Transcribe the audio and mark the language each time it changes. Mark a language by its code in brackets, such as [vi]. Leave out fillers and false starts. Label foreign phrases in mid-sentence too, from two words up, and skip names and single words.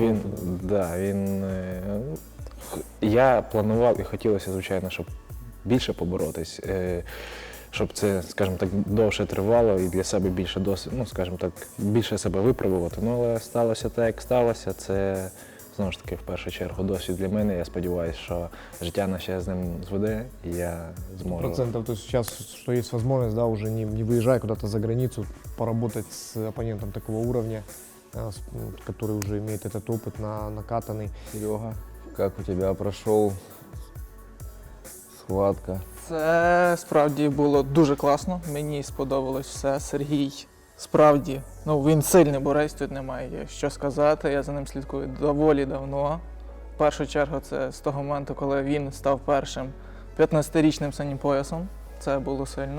[uk] Я планував і хотілося, звичайно, щоб більше поборотись, щоб це, скажімо так, довше тривало і для себе більше досвіду, ну, скажімо так, більше себе випробувати. Ну, але сталося так, як сталося. Це, знову ж таки, в першу чергу досвід для мене. Я сподіваюся, що життя наше з ним зведе, і я зможу. 100%. [ru] То есть сейчас, что есть возможность, да, уже не выезжая куда-то за границу, поработать с оппонентом такого уровня, который уже имеет этот опыт накатанный. Серега, как у тебя прошел схватка? [uk] Це справді було дуже класно, мені сподобалось все. Сергій справді, ну він сильний борець, тут немає що сказати, я за ним слідкую доволі давно. В першу чергу це з того моменту, коли він став першим 15-річним синім поясом, це було сильно.